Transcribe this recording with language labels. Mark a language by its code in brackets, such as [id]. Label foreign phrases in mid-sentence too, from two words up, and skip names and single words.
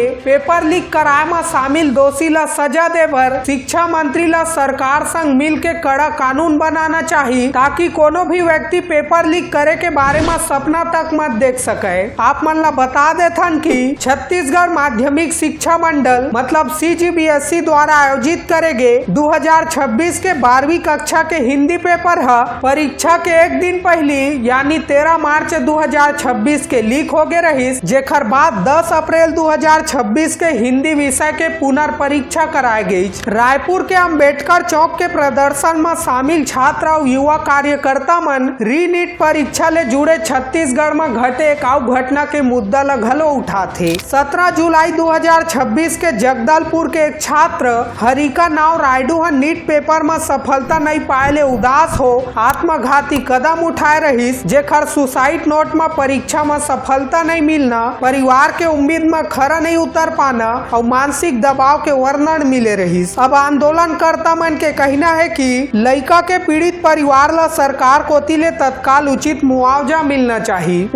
[en] paper leak [hne] कराए में शामिल दोषी ला सजा दे बर शिक्षा मंत्री ला सरकार संग मिल के कड़ा कानून बनाना चाहिए, ताकि कोनो भी व्यक्ति [en] paper leak [hne] करे के बारे में सपना तक मत देख सके। आप मन ला बता देथन कि छत्तीसगढ़ माध्यमिक शिक्षा मंडल मतलब सीजीबीएसई द्वारा आयोजित करेगे 2026 के 12वीं कक्षा के हिंदी पेपर है परीक्षा के एक दिन पहले यानी 13 मार्च 2026 के लीक हो गए रही, जेखर बाद 10 अप्रैल 2026 के हिंदी विषय के पुनर्परीक्षा कराई गई। रायपुर के अंबेडकर चौक के प्रदर्शन में शामिल छात्र और युवा कार्यकर्ता मन रीनीट परीक्षा ले जुड़े छत्तीसगढ़ में घटे एक घटना के मुद्दा ला घलो उठाते। 17 जुलाई 2026 के जगदलपुर के एक छात्र हरिका नाव रायडू नीट पेपर में सफलता नहीं पाए उदास हो आत्मघाती कदम उठाए रही, जेखर [en] suicide note [hne] में परीक्षा में सफलता नहीं मिलना, परिवार के उम्मीद में खरा नहीं उतर पाना और मानसिक दबाव के वर्णन मिले रही। अब आंदोलनकर्ता मन के कहना है कि लड़का के पीड़ित परिवार ला सरकार कोती ले तत्काल उचित मुआवजा मिलना चाहिए।